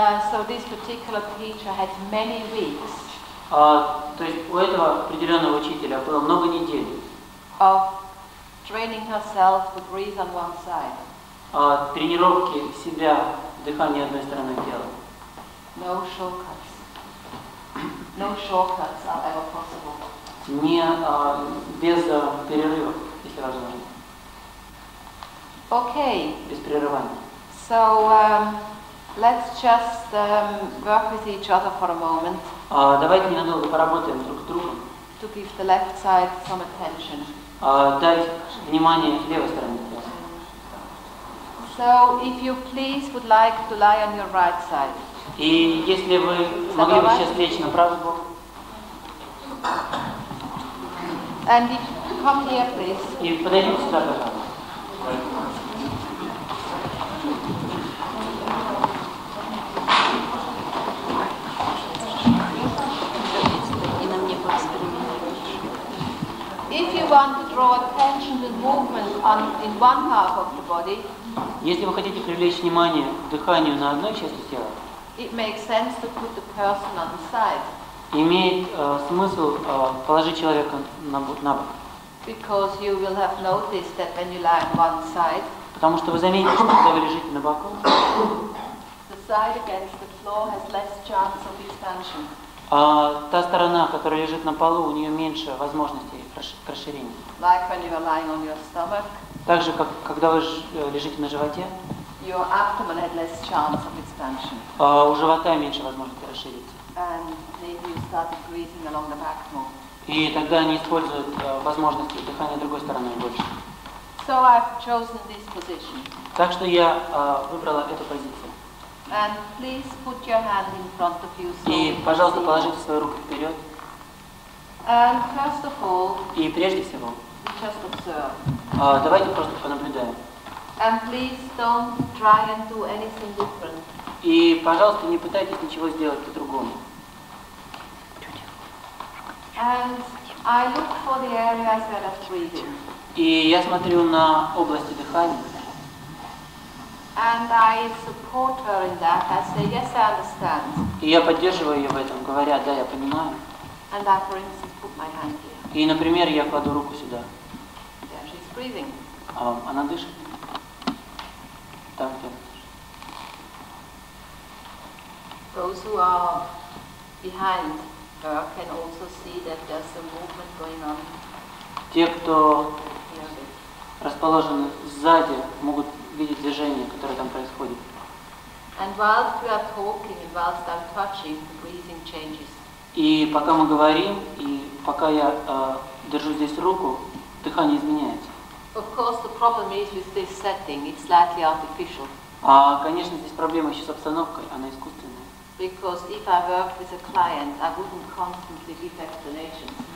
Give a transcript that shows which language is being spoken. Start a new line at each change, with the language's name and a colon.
English: So this particular teacher had many weeks
Russian: То есть у этого определенного учителя было много недель
English: of training herself to breathe on one side.
Russian: Тренировки себя, дыхание одной стороны тела.
English: No shortcuts. No shortcuts are ever possible.
Russian: Не без перерывов, если возможно.
English: Okay.
Russian: Без прерывания.
English: So let's just work with each other for a moment.
Russian: Давайте ненадолго поработаем друг с другом.
English: To give the left side some attention.
Russian: Дать внимание левой стороне тела.
English: So, if you please would like to lie on your right side.
Russian: И если вы могли бы сейчас лечь на правый бок.
English: And if you come here, please.
Russian: И подойдите сюда, пожалуйста.
English: If you want to draw attention to movement in one half of the body,
Russian: если вы хотите привлечь внимание к дыханию на одной части тела,
English: it makes sense to put the person on the side.
Russian: Имеет смысл положить человека на бок.
English: Because you will have noticed that when you lie on one side,
Russian: потому что вы заметите, что когда вы лежите на боку,
English: the side against the floor has less chance of expansion.
Russian: Та сторона, которая лежит на полу, у нее меньше возможностей к расширению.
English: Like when you are lying on your stomach,
Russian: так же, как когда вы лежите на животе,
English: your abdomen had less chance of expansion.
Russian: У живота меньше возможности расшириться.
English: And maybe you started breathing along the back more.
Russian: И тогда они используют возможности дыхания другой стороной больше.
English: So I've chosen this position.
Russian: Так что я выбрала эту позицию.
English: And please put your hand in front of you. So
Russian: и, пожалуйста, положите свою руку вперед.
English: And first of all,
Russian: и прежде всего,
English: just observe.
Russian: Давайте просто понаблюдаем.
English: And please don't try and do anything different.
Russian: И, пожалуйста, не пытайтесь ничего сделать по-другому.
English: And I look for the areas where there's breathing.
Russian: И я смотрю на области дыхания.
English: And I support her in that. I say, yes, I understand.
Russian: И я поддерживаю ее в этом, говоря, да, я понимаю.
English: And I, for instance, put my hand here.
Russian: И, например, я кладу руку сюда.
English: There she's breathing.
Russian: Она дышит. Там, где
English: Those who are behind her can also see that there's a movement going on.
Russian: Те, кто расположены сзади, могут видеть движение, которое там происходит.
English: And whilst we are talking and whilst I'm touching, the breathing changes.
Russian: И пока мы говорим, и пока я держу здесь руку, дыхание изменяется.
English: Of course, the problem is with this setting, it's slightly artificial.
Russian: Конечно, здесь проблема еще с обстановкой, она искусственная.
English: Because if I worked with a client, I wouldn't constantly give explanations.